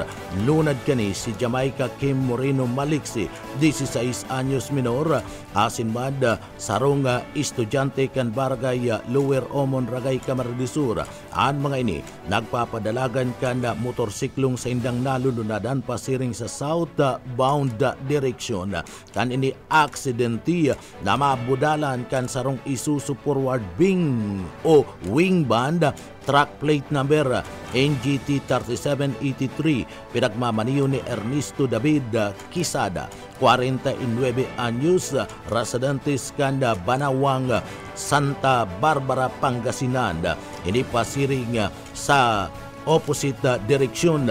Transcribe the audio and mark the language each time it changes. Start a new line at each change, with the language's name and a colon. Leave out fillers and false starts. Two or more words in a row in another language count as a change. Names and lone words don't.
Bikol: Lunad kani si Jamaica Kim Moreno Maliksi, 16 anyos, minor, asin mad sa Rong estudyante kan Barangay Lower Omon, Ragay Camarines Sur. Ang mga ini nagpapadalagan kan motorsiklong sa indang nalununadan pasiring sa
English: southbound direction.
Bikol: Kan ini aksidente na mabudalan kan sarong Isuzu
English: forward wing
Bikol: o
English: wing band truck plate number
Bikol: NGT 3783 pinagmamaniyo ni Ernesto David Quisada, 49 anyos, residentes kanda Banawang, Santa Barbara, Pangasinan. Ini pasiring sa opposite direksyon.